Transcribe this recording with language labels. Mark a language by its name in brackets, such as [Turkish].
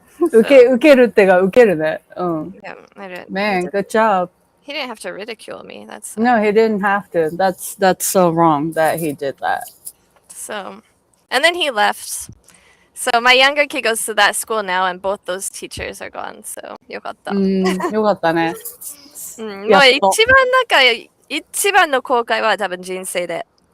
[Japanese] 受けるってが受けるね。 [English] Yeah, Man, good job. He didn't have to ridicule me. No, he didn't have to. That's so wrong that he did that. So, and then he left. So my younger kid goes to that school now, and both those teachers are gone. [Japanese] So よかった。よかったね。もう一番の後悔は多分人生で。